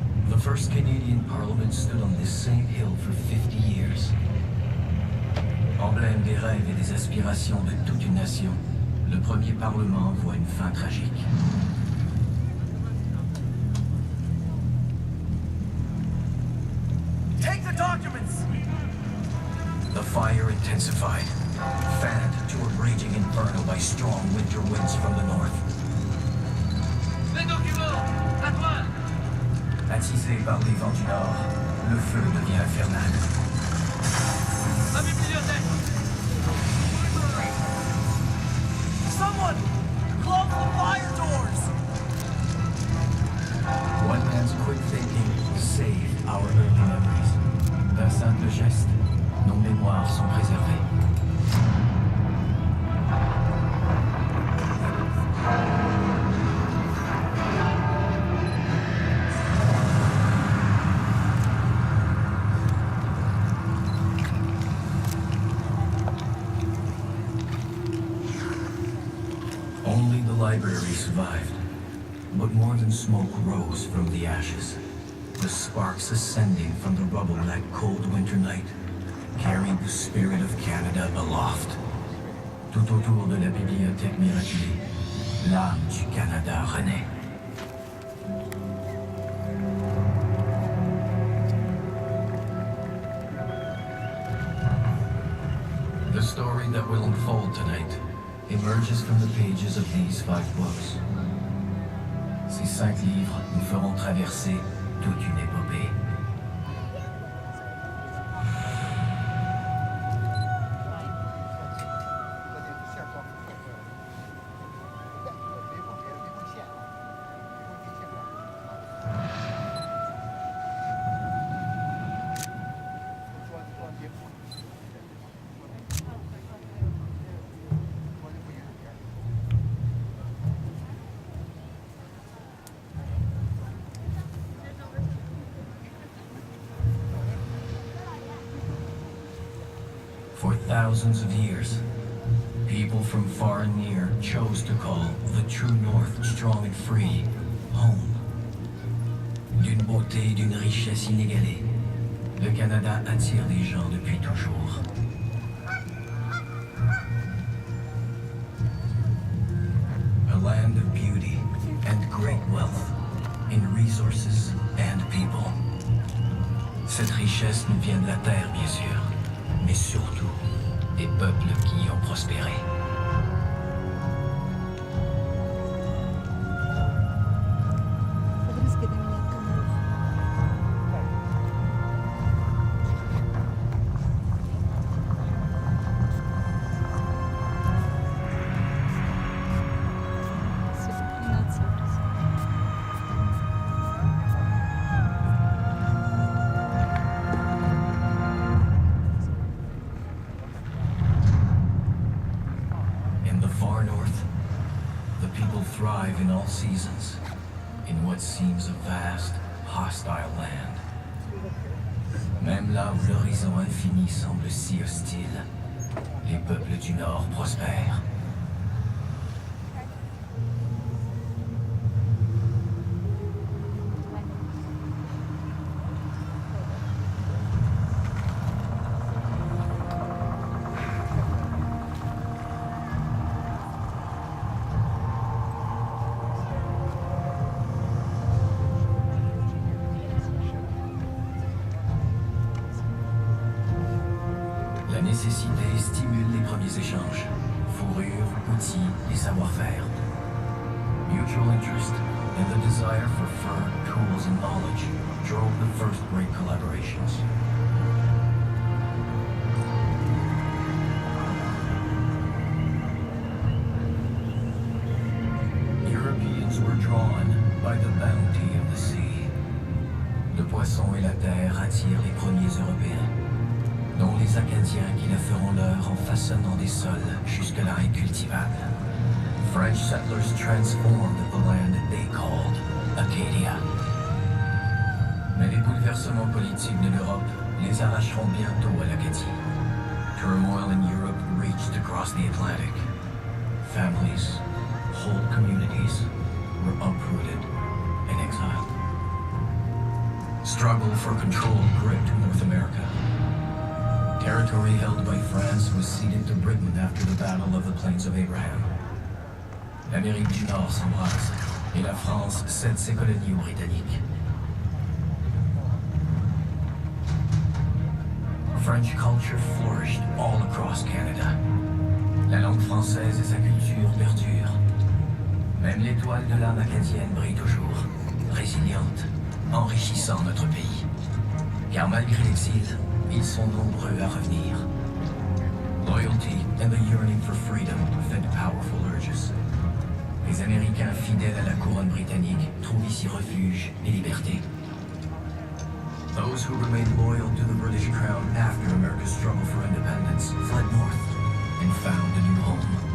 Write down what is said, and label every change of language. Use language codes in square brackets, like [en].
[en] The first Canadian Parliament stood on this same hill for 50 years. [fr] Emblème des rêves et des aspirations de toute une nation, le premier Parlement voit une fin tragique. [en] Take the documents! The fire intensified, fanned to a raging inferno by strong winter winds from the north. [fr] Les documents! À toi! Attisé par les vents du nord, le feu devient infernal. La bibliothèque! [en] Someone! Close the fire doors! One man's quick thinking saved our early memories. [fr] D'un simple geste, nos mémoires sont préservées. [en] Only the library survived, but more than smoke rose from the ashes. The sparks ascending from the rubble that cold winter night carried the spirit of Canada aloft. [fr] Tout autour de la bibliothèque miraculée, l'âme du Canada renaît. [en] The story that will unfold tonight emerges from the pages of these 5 books. [fr] Ces 5 livres nous feront traverser toute une épopée. [en] For thousands of years, people from far and near chose to call the true North, strong and free, home. [fr] D'une beauté et d'une richesse inégalée, le Canada attire les gens depuis toujours. [en] A land of beauty and great wealth, in resources and people. [fr] Cette richesse nous vient de la terre, bien sûr, mais surtout des peuples qui y ont prospéré. [ru] Подрызгай на меня от комаров. Сегодня 13 образ. [en] In the far north, the people thrive in all seasons, in what seems a vast, hostile land. [fr] Même là où l'horizon infini semble si hostile, les peuples du Nord prospèrent. nécessité stimule les premiers échanges. Fourrure, outils et savoir-faire. [en] Mutual interest and the desire for fur, tools, and knowledge drove the first great collaborations. Europeans were drawn by the bounty of the sea. [fr] Le poisson et la terre attirent les premiers Européens, dont les Acadiens qui la feront leur en façonnant des sols jusque-là incultivables. [en] French settlers transformed the land they called Acadia. [fr] Mais les bouleversements politiques de l'Europe les arracheront bientôt à l'Acadie. [en] Turmoil in Europe reached across the Atlantic. Families, whole communities, were uprooted and exiled. Struggle for control gripped North America. Territory held by France was ceded to Britain after the Battle of the Plains of Abraham. [fr] L'Amérique du Nord s'embrase et la France cède ses colonies aux Britanniques. [en] French culture flourished all across Canada. [fr] La langue française et sa culture perdurent. Même l'étoile de l'âme acadienne brille toujours, résiliente, enrichissant notre pays. Car malgré l'exil, ils sont nombreux à revenir. [en] Loyalty and the yearning for freedom fed powerful urges. [fr] Les Américains fidèles à la couronne britannique trouvent ici refuge et liberté. [en] Those who remained loyal to the British crown after America's struggle for independence fled north and found a new home.